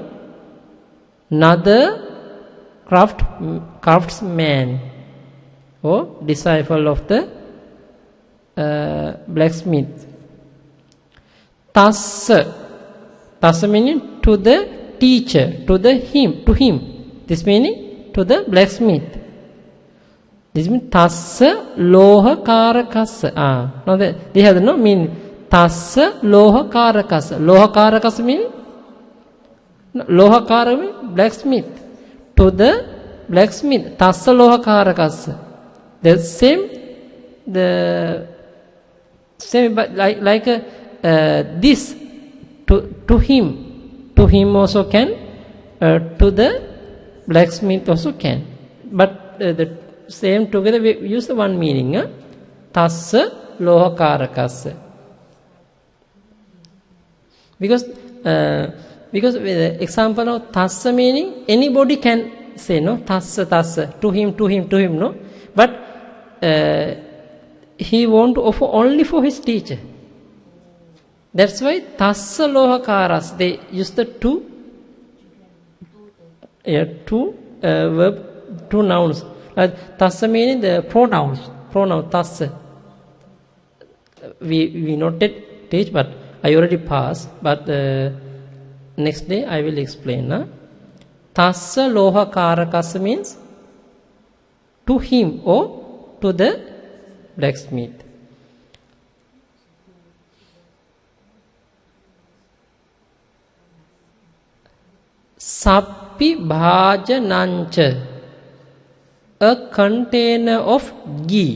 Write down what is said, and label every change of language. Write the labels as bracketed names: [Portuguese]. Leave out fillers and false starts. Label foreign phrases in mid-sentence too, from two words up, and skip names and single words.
[English] Another craftsman or disciple of the blacksmith. Tassa meaning to the teacher, to him. This meaning to the blacksmith. This means [Pali] tassa lohakaraka. [English] Now they have no meaning. [Pali] Tassa lohakaraka. [English] Lohakaraka means lohakara means blacksmith. To the blacksmith. [Pali] Tassa lohakaraka. [English] The same, but like this to him. To him also can. To the blacksmith also can. But the same together we use the one meaning. [Pali] Tassa lohakaraka. [English] Because the example of tassa meaning anybody can say, no? Tassa, to him, no? But he want to offer only for his teacher. That's why [Pali] tassa lohakaras, [English] they use the two verb, two nouns. Tassa meaning the pronoun tassa. We not yet teach, but I already passed, but next day I will explain. [Pali] Tassa lohakarakasa [English] means to him or to the blacksmith. [Pali] Sappi bhajanancha, [English] a container of ghee.